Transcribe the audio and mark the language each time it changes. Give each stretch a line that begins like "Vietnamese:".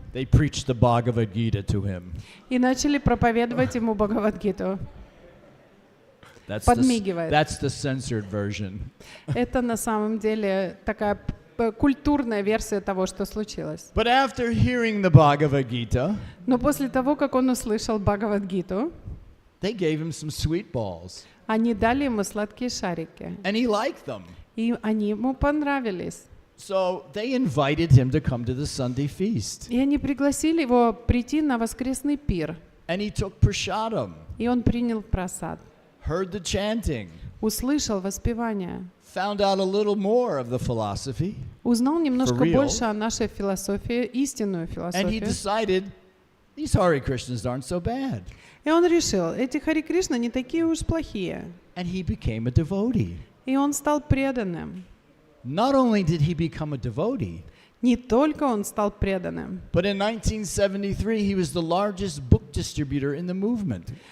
English: they preached the Bhagavad Gita to him.
Russian: И начали проповедовать ему Бхагавад-гиту. Подмигивает.
English: That's the censored version.
Russian: Это на самом деле такая культурная версия того, что случилось.
English: But after hearing the Bhagavad Gita,
Russian: Но после того, как он услышал Бхагавад-гиту,
English: they gave him some sweet balls.
Russian: они дали ему сладкие шарики.
English: And he liked them.
Russian: И они ему понравились.
English: So they invited him to come to the Sunday feast.
Russian: И они пригласили его прийти на воскресный пир.
English: And he took prasadam,
Russian: И он принял просад.
English: heard the chanting,
Russian: Услышал воспевание.
English: found out a little more of the philosophy,
Russian: Узнал немножко
English: For real?
Russian: больше о нашей философии, истинную
English: and he
Russian: философию.
English: decided these Hare Krishnas aren't so bad.
Russian: И он решил, эти Хари Кришна не такие уж плохие.
English: And he became a devotee.
Russian: И он стал преданным.
English: Not only did he become a devotee,
Russian: Не только он стал преданным,
English: but in 1973 he was the largest book distributor in the movement.